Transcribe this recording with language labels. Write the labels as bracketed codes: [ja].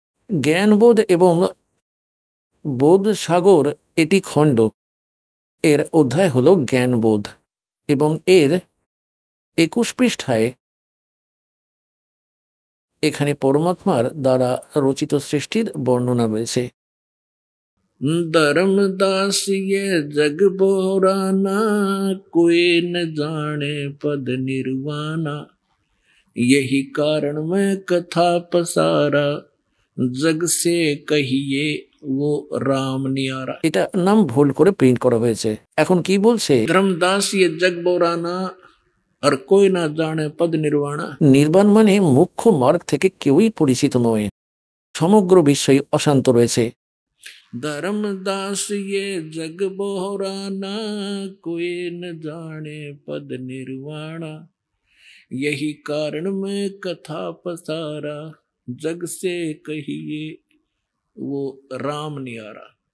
[bn] জ্ঞানবোধ এবং বোধ সাগর এটি খণ্ড। এর অধ্যায় হলো জ্ঞানবোধ, এবং এর 21 পৃষ্ঠায় এখানে পরমাত্মার দ্বারা রচিত সৃষ্টির বর্ণনা রয়েছে। [hi] धर्मदास ये जग बोराना कोई न जाने पद निर्वाणा यही कारण मैं कथा पसारा जग से कहिए वो राम नियारा। [bn] এটা নাম ভুল করে প্রিন্ট করা হয়েছে। এখন কি বলছে? [hi] धर्मदास ये जग बोराना আর कोई না জানে পদ নির্বাণা। [bn] নির্বাণ মানে মুখ্য মার্গ থেকে কেউই পরিচিত নয়, সমগ্র বিশ্বই অশান্ত রয়েছে। [hi] धर्मदास ये जग बोराना कोई न जाने पद निर्वाणा यही कारण मैं कथा पसारा जग से कहिए वो राम नियारा।